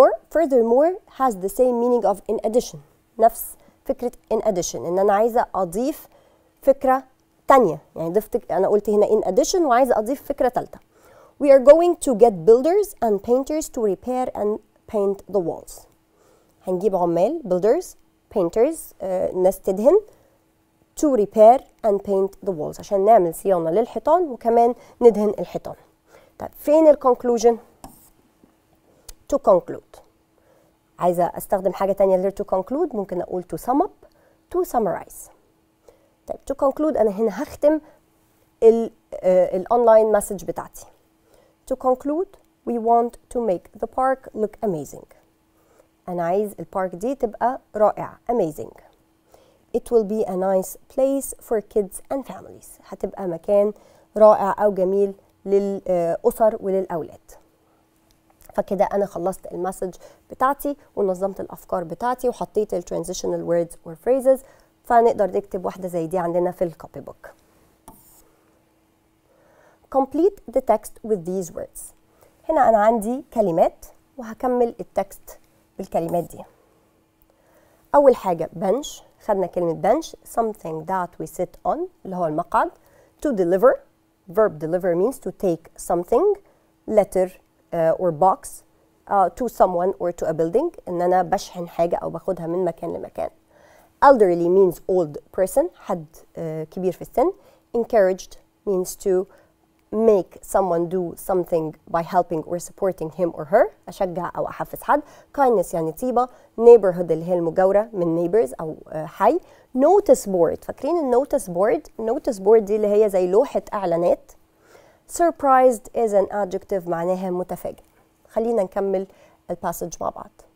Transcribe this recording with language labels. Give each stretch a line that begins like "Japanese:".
English: Furthermore has the same meaning of in addition.
Arabic: نفس فكرة in addition، ان انا عايزة اضيف فكرة تانية. يعني ضفت، انا قلت هنا in addition وعايزة اضيف فكرة تالتة.
English: We are going to get builders and painters to repair and paint the walls.
Arabic: هنجيب عمال builders painters ناس تدهن
English: to repair and paint the walls
Arabic: عشان نعمل صيانة للحيطان وكمان ندهن الحيطان. طيب فين conclusion؟ to conclude. عايزة استخدم حاجة تانية غير to conclude، ممكن اقول to sum up، to summarize. طيب to conclude انا هنا هختم الاونلاين مسج بتاعتي.
English: To conclude we want to make the park look amazing.
Arabic: انا عايز البارك دي تبقى رائعة amazing.
English: It will be a nice place for kids and families.
Arabic: هتبقى مكان رائع او جميل للأسر وللأولاد. فكده أنا خلصت المسج بتاعتي ونظمت الأفكار بتاعتي وحطيت ال
English: transitional words or phrases،
Arabic: فنقدر نكتب واحدة زي دي عندنا في الكوبي بوك.
English: Complete the text with these words.
Arabic: هنا أنا عندي كلمات وهكمل التكست بالكلمات دي. أول حاجة bench، خدنا كلمة bench
English: something that we sit on
Arabic: اللي هو المقعد.
English: To deliver، verb deliver means to take something. letter or box to someone or to a building،
Arabic: ان انا بشحن حاجة او باخدها من مكان لمكان.
English: elderly means old person،
Arabic: حد كبير في السن.
English: encouraged means to make someone do something by helping or supporting him or her،
Arabic: اشجع او احفز حد. kindness يعني طيبة. neighborhood اللي هي المجاورة من neighbors او حي. notice board، فاكرين النوتس بورد؟ النوتس بورد دي اللي هي زي لوحة اعلانات.
English: surprised is an adjective
Arabic: معناها متفاجئ. خلينا نكمل الباسج مع بعض.